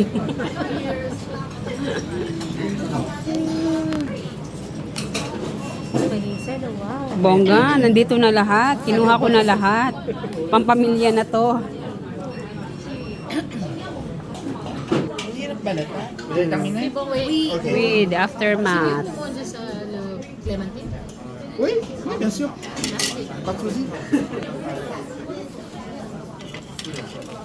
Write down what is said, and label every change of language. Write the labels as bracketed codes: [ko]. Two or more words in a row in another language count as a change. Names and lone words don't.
[tl] Wow. Bongga, nandito na lahat. Kinuha ko na lahat. Pampamilya na to. Hirap ba na ito? [en] With aftermath. [tl] Ito po dyan sa Clementine. [fr] Oui, oui, bien sûr. Pas de souci.